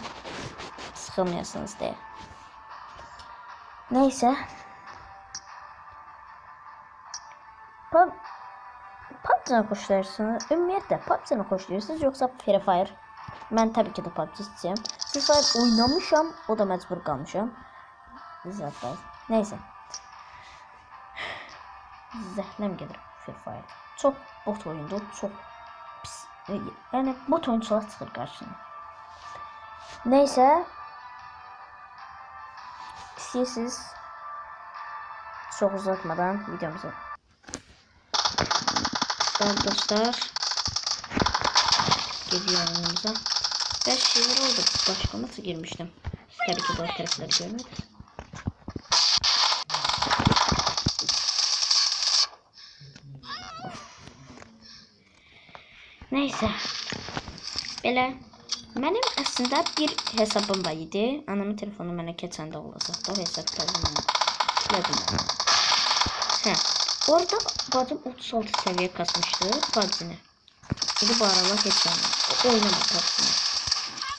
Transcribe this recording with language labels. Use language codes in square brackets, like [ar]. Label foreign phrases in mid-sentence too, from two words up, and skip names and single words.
[tr] Sıkılmıyorsunuz diye. Neyse. PUBG'ni hoşlanırsınız. Ümumiyyətlə PUBG'ni hoşlanırsınız yoksa Free Fire? Ben tabii ki de PUBG istəyirəm. [az] Free Fire oynamışam, o da məcbur qalmışam. Zaten. Neyse. Zəhləm gedir Free Fire. [tr] Çok bot oyundu, çok pis. [az] Yani bot oyuncular çıxır qarşına. [tr] Neyse. [az] İstəyirsiniz çok uzatmadan videomuza. [tr] Dostlar, geliyor yanımıza. 5 şeyler oldu. Başka nasıl girmiştim? Tabii ki bu tarafları görmedim. Neyse. [az] Belə benim aslında bir hesabım var idi. Anamın telefonu mənə keçəndə olacaq. O hesablarım. Orada bacım 36 [tr] seviye kasmıştı [az] PUBG'ni. [tr] Şimdi bu aralar geçemiyor. O oynamadı PUBG'ni.